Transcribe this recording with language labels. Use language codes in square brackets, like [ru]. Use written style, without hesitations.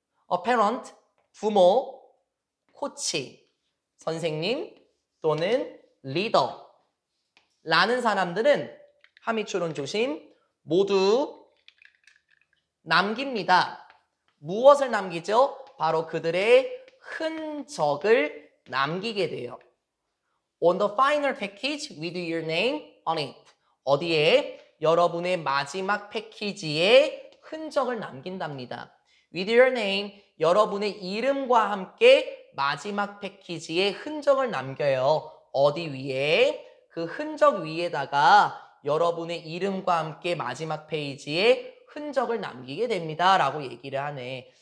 [ko] A parent, 부모, 코치, 선생님 또는 리더 라는 사람들은, 함의추론 조심, 모두 남깁니다. 무엇을 남기죠? 바로 그들의 흔적을 남기게 돼요. [en] On the final package with your name on it. [ko] 어디에? 여러분의 마지막 패키지에 흔적을 남긴답니다. [en] With your name, [ko] 여러분의 이름과 함께 마지막 패키지에 흔적을 남겨요. 어디 위에? 그 흔적 위에다가 여러분의 이름과 함께 마지막 페이지에 흔적을 남기게 됩니다. 라고 얘기를 하네.